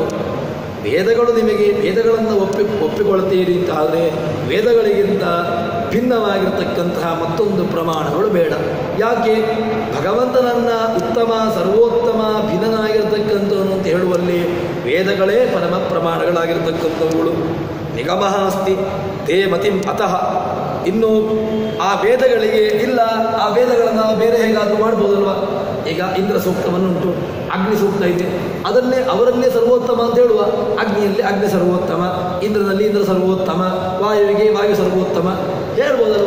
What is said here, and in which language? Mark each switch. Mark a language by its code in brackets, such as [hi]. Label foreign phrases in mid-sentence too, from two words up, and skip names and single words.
[kn] ವೇದಗಳು ನಿಮಗೆ ವೇದಗಳನ್ನು ಒಪ್ಪಿಕೊಳ್ತೀರಿ ಅಂತ ಆದರೆ ವೇದಗಳಿಗಿಂತ ಭಿನ್ನವಾಗಿರ್ತಕ್ಕಂತಹ ಮತ್ತೊಂದು ಪ್ರಮಾಣಗಳು ಬೇಡ. ಯಾಕೆ? ಭಗವಂತನನ್ನು ಉತ್ತಮ, ಸರ್ವೋತ್ತಮ, ಭಿನ್ನನಾಗಿರ್ತಕ್ಕಂಥವನು ಅಂತ ಹೇಳುವಲ್ಲಿ ವೇದಗಳೇ ಪರಮ ಪ್ರಮಾಣಗಳಾಗಿರ್ತಕ್ಕಂಥವುಗಳು. [sa] ನಿಗಮಃ ಅಸ್ತಿ ತೇ ಮತಿಂ ಅತಃ. [kn] ಇನ್ನು ಆ ವೇದಗಳಿಗೆ ಇಲ್ಲ, ಆ ವೇದಗಳನ್ನು ಬೇರೆ ಹೇಗಾದರೂ ಮಾಡ್ಬೋದಲ್ವ? ಈಗ ಇಂದ್ರ ಸೂಕ್ತವನ್ನುಂಟು, ಅಗ್ನಿ ಸೂಕ್ತ ಇದೆ, ಅವರನ್ನೇ ಸರ್ವೋತ್ತಮ ಅಂತ ಹೇಳುವ. ಅಗ್ನಿಯಲ್ಲಿ ಅಗ್ನಿ ಸರ್ವೋತ್ತಮ, ಇಂದ್ರನಲ್ಲಿ ಇಂದ್ರ ಸರ್ವೋತ್ತಮ, ವಾಯುವಿಗೆ ವಾಯು ಸರ್ವೋತ್ತಮ ಹೇಳ್ಬೋದಲ್ವ?